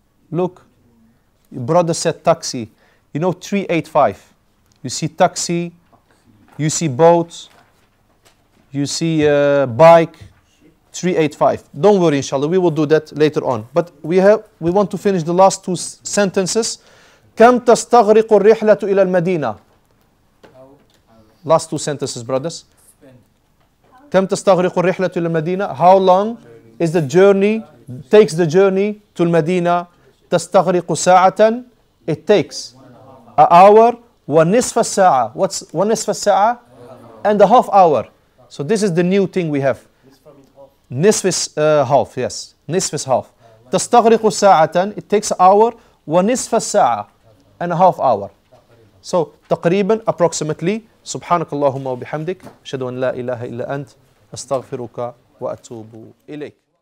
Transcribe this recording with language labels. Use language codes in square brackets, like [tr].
[en] Look, your brother said taxi. You know 385. You see taxi, you see boat, you see bike, 385. Don't worry, inshallah, we will do that later on. But we want to finish the last two sentences. [ar] كم تستغرق الرحلة إلى المدينة? [en] Last two sentences, brothers. [ar] كم تستغرق الرحلة إلى المدينة? [en] How long is the journey? Takes the journey to المدينة. [ar] تستغرق ساعة. [en] It takes an hour. [ar] ونصف الساعة. [en] What's [ar] ونصف الساعة? [en] And a half hour. So this is the new thing we have. نصف is half. Yes. نصف is half. [ar] تستغرق ساعة. [en] It takes an hour. [ar] ونصف الساعة. [en] And a half hour. So تقريبا approximately. [ar] سبحانك اللهم وبحمدك أشهد أن لا إله إلا أنت أستغفرك وأتوب إليك.